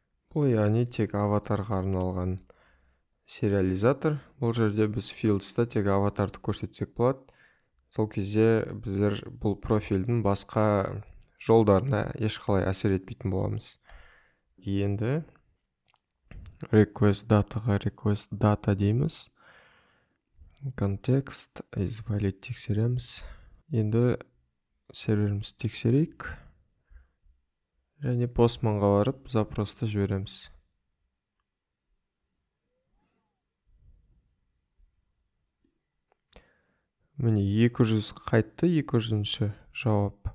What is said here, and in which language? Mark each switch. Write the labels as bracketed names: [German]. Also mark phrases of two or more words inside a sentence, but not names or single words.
[Kazakh] Бұл яғни тек аватарға арналған сериализатор. Бұл жерде біз fields'та тек аватарды көрсетсек болады. Сол кезде біздер бұл профильдің басқа жолдарына ешқалай әсер етпейтін боламыз. Енді request dataға [English] request data [Kazakh] дейміз. [English] Context is valid [Kazakh] тексереміз. Енді серверіміз тексерейік. Және постманға барып запросты жібереміз. Міне 200 қайтты, 200-ші жауап.